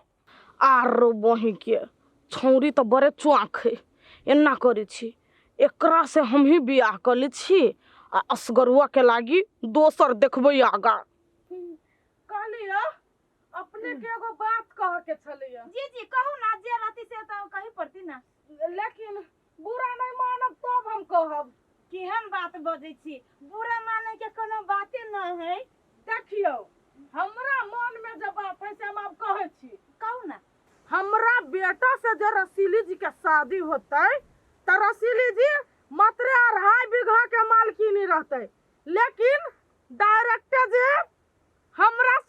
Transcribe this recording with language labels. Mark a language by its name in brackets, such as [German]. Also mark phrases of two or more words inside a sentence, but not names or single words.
[Maithili] आरो बही के छौरी तो बड़े चौंक है एना करै छी एकरा से हम ही बियाह कर लै छी आ असगरुआ के लागी दोसर देखबै आगा कहलियो अपने के एगो बात कह के छलिया जी कहू ना जे राती से त कही पड़ती ना लेकिन बुरा नहीं मानब तब हम कहब केहन बात बजै छी बुरा माने के कोनो बाते न है देखियो हमरा मन में जब बात है से हम अब कहै छी कहू ना हमरा बेटा से जो रसीली जी के शादी होतै त रसीली जी मात्र 2.5 बीघा के मालकिनी रहते लेकिन डायरेक्ट जे हमरा से